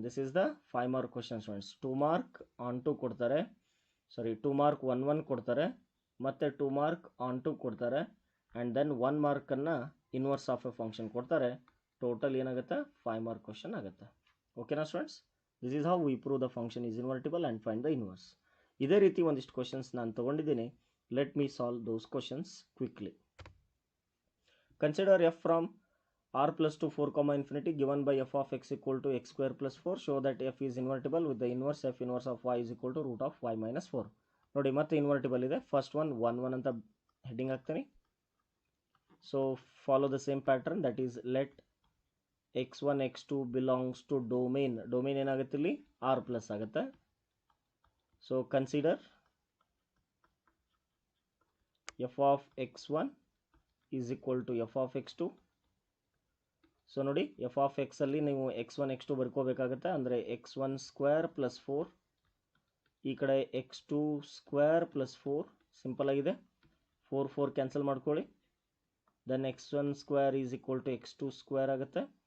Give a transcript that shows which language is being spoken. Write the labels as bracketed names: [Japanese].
[English] This is the 5 mark question students. [Kannada] 2 mark on to ಕೊಡ್ತಾರೆ, 2 mark 1 1 ಕೊಡ್ತಾರೆ, ಮತ್ತು 2 mark on to ಕೊಡ್ತಾರೆ, and then 1 ಮಾರ್ಕನ್ನು inverse of A function ಕೊಡ್ತಾರೆ. Total ಏನಾಗುತ್ತೆ, 5 mark question ಆಗುತ್ತೆ. ಓಕೆನಾ students? [English] This is how we prove the function is invertible and find the inverse. [Kannada] ಇದೇ ರೀತಿ ಒಂದಿಷ್ಟು ಕ್ವಶನ್ಸ್ ನಾನು ತೊಗೊಂಡಿದ್ದೀನಿ. [English] Let me solve those questions quickly. Consider F from r plus 2 4 comma infinity given by f of x equal to x square plus 4. Show that f is invertible with the inverse f inverse of y is equal to root of y minus 4. [Kannada] ನೋಡಿ ಮತ್ತೆ invertible ಇದೆ. First one 1 1 ಅಂತ heading ಹಾಕ್ತೀನಿ. [English] So follow the same pattern, that is let x1 x2 belongs to domain. [Kannada] Domain ಏನಾಗುತ್ತೆ ಇಲ್ಲಿ, r plus ಆಗುತ್ತೆ. [English] So consider f of x1 is equal to f of x2. [Kannada] So ನೋಡಿ, F of ಎಕ್ಸಲ್ಲಿ ನೀವು x1 x2 ಬರ್ಕೋಬೇಕಾಗುತ್ತೆ. ಅಂದರೆ x1 square plus 4, ಈ ಕಡೆ x2 square plus 4, simple ಆಗಿದೆ. 4 4 cancel ಮಾಡ್ಕೊಳ್ಳಿ. [English] Then x1 square is equal to x2 square ಆಗುತ್ತೆ.